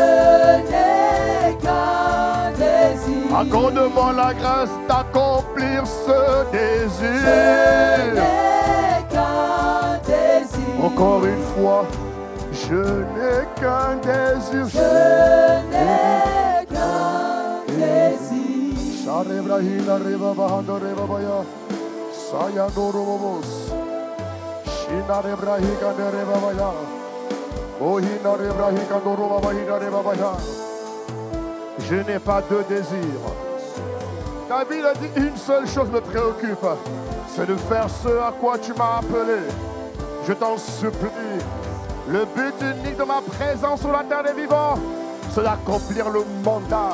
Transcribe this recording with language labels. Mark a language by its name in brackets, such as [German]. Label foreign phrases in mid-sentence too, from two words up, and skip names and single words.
[French] Accorde-moi la grâce d'accomplir ce désir. Encore une fois, je n'ai qu'un désir. Je n'ai qu'un désir. Sharebrahina reba bahando reba baya. Sayandoro bobos. Shina rebrahika reba baya. Ohina rebrahika doro babahina reba baya. Je n'ai pas deux désirs. David a dit une seule chose me préoccupe, c'est de faire ce à quoi tu m'as appelé. Je t'en supplie. Le but unique de ma présence sur la terre des vivants, c'est d'accomplir le mandat.